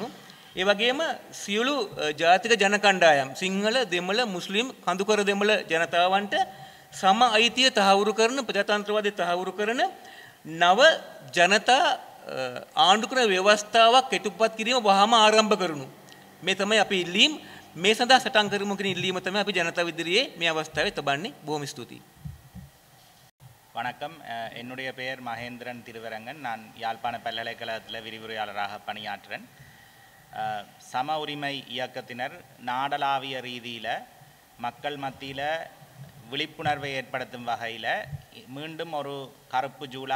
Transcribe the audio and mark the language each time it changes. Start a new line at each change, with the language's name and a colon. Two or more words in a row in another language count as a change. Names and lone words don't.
Sinhala: ඒ වගේම සියලු ජාතික ජන කණ්ඩායම් සිංහල, දෙමළ, මුස්ලිම්, කඳුකර දෙමළ ජනතාවන්ට සම අයිතිය තහවුරු කරන, ප්‍රජාතන්ත්‍රවාදය තහවුරු කරන නව ජනතා ආණ්ඩුක්‍රම ව්‍යවස්ථාවක් කෙටුපත් කිරීම වහාම ආරම්භ කරනු. මේ තමයි අපි ඉල්ලීම්. මේ සඳහා සටන් කරමු කියන ඉල්ලීම තමයි අපි ජනතාව ඉදිරියේ මේ අවස්ථාවේ තබන්නේ. බොහොම ස්තුතියි.
Tamil: வணக்கம். என்னுடைய பெயர் மகேந்திரன் திருவரங்கன். நான் யாழ்ப்பாண பல்கலைக்கழகத்தில் விரிவுரையாளராக பணியாற்றுறேன். சம உரிமை இயக்கத்தினர் நாடளாவிய ரீதியில் மக்கள் மத்தியில் விழிப்புணர்வை ஏற்படுத்தும் வகையில் மீண்டும் ஒரு கருப்பு ஜூலை